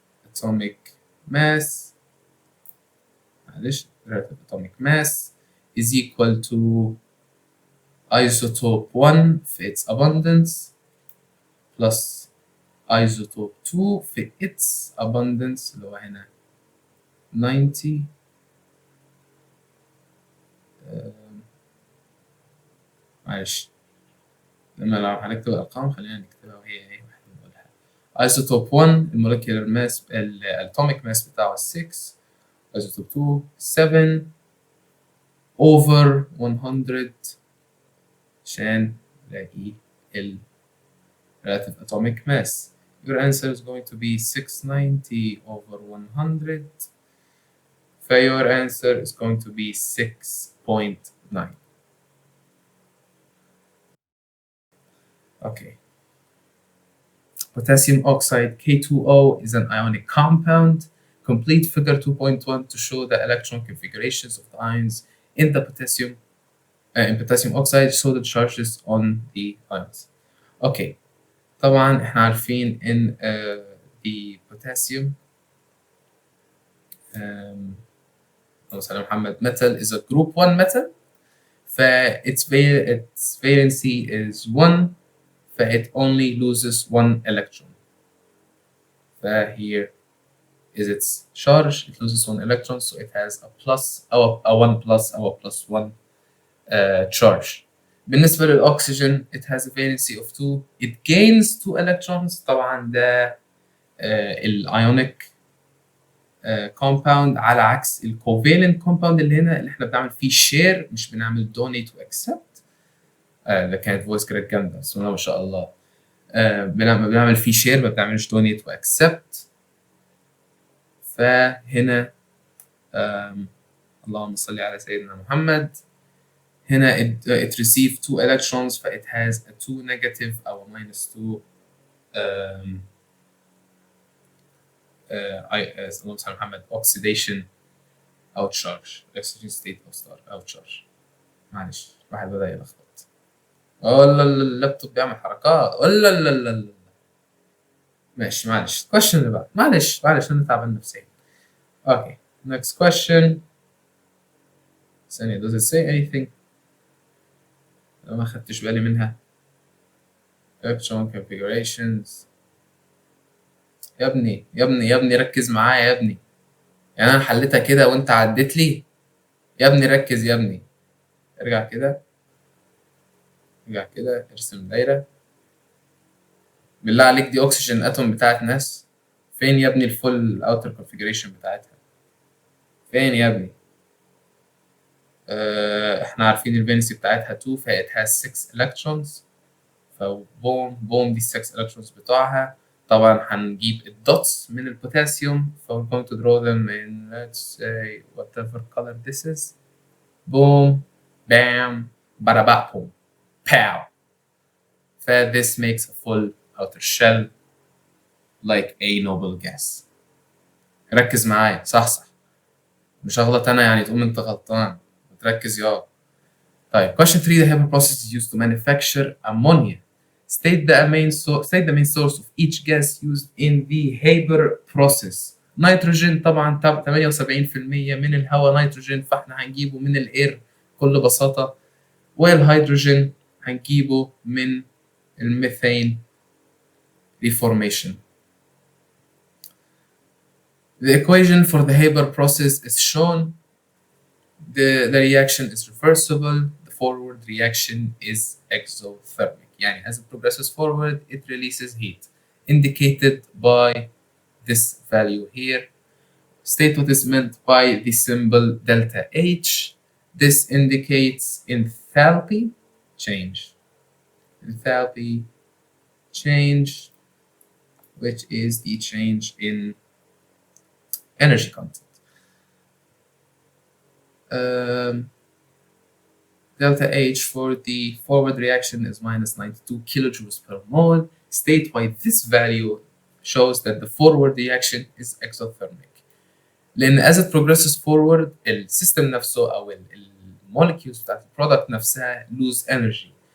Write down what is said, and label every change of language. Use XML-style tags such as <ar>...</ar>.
<en>Atomic mass relative atomic mass is equal to isotope 1</en> <ar>في</ar> <en>its abundance plus isotope 2 في its abundance</en> <ar>اللي هو هنا</ar> <en>90.</en> <ar>معلش, لما لو هنكتب الأرقام خلينا نكتبها وهي واحدة نقولها. isotope 1 المولكيولر ماس الاتوميك ماس بتاعه 6,</ar> <en>isotope 2 7 over 100</en> <ar>عشان نلاقي ال</ar> <en>relative atomic mass. Your answer is going to be 690 over 100. Your answer is going to be 6.9. Okay. Potassium oxide K2O is an ionic compound. Complete figure 2.1 to show the electron configurations of the ions in the potassium oxide. Show the charges on the ions. Okay.</en> <ar>طبعا احنا عارفين ان</ar> <en>the potassium</en> <ar>اللهم صل على محمد</ar> <en>metal is a group 1 metal. its valency is 1, it only loses 1 electron. Here is its charge, it loses 1 electron, so it has a plus</en> <ar>أو</ar> <en>a 1 plus أو a plus 1 charge.</en> <ar>بالنسبة للأكسجين</ar> <en>it has a valency of 2, it gains 2 electrons.</en> <ar>طبعا ده الأيونيك compound على عكس الكوفالنت compound اللي هنا اللي احنا بنعمل فيه share مش بنعمل donate و accept. ده كانت فويس كراك جامدة بسم الله ما شاء الله. بنعمل فيه share ما بنعملش donate و accept. فهنا اللهم صل على سيدنا محمد. هنا</ar> <en>it received 2 electrons it has a 2 negative أو minus 2</en> <ar>اللهم صل على محمد</ar> <en>oxidation أو charge oxygen state أو charge.</en> <ar>معلش واحد بدأ يلخبط. والله اللابتوب بيعمل حركات ولا لا لا لا. ماشي معلش question اللي بعد معلش أنا تعبان نفسيا.</ar> <en>Okay next question.</en> <ar>ثانية</ar> <en>does it say anything؟</en> <ar>ما خدتش بالي منها.</ar> <en>electron configurations.</en> <ar>يا ابني ركز معايا يا ابني. يعني أنا حليتها كده وأنت عديت لي. يا ابني ركز يا ابني. ارجع كده ارسم دايرة. بالله عليك دي أكسجين أتوم بتاعت ناس. فين يا ابني الفول اوتر كونفيجريشن بتاعتها؟ فين يا ابني؟ احنا عارفين الفالنسي بتاعتها 2</ar> <en>it has 6 electrons.</en> <ar>فبوم دي</ar> <en>6 electrons</en> <ar>بتوعها. طبعا هنجيب الدوتس من البوتاسيوم</ar> <en>we're going to draw them in let's say whatever color this is. boom bam bada boom pow. This makes a full outer shell like a noble gas.</en> <ar>ركز معايا صح مش هغلط انا يعني تقوم انت غلطان وتركز يا. طيب</ar> <en>question 3 the Haber process is used to manufacture ammonia. State the main source of each gas used in the Haber process.</en> <ar>نيتروجين طبعا 78% من الهواء نيتروجين فاحنا هنجيبه من الاير بكل بساطة. والهيدروجين هنجيبه من الميثين reformation.</ar> <en>The equation for the Haber process is shown. The reaction is reversible. The forward reaction is exothermic.</en> <ar>يعني</ar> <en>as it progresses forward, it releases heat, indicated by this value here. State what is meant by the symbol delta H. This indicates enthalpy change. Enthalpy change, which is the change in energy content. Delta H for the forward reaction is minus 92 kilojoules per mole. State why this value shows that the forward reaction is exothermic.</en> <ar>لأن</ar> <en>as it progresses forward</en> <ar>السيستم نفسه أو المولكيولز بتاعت البرودكت نفسها</ar> <en>lose energy.</en>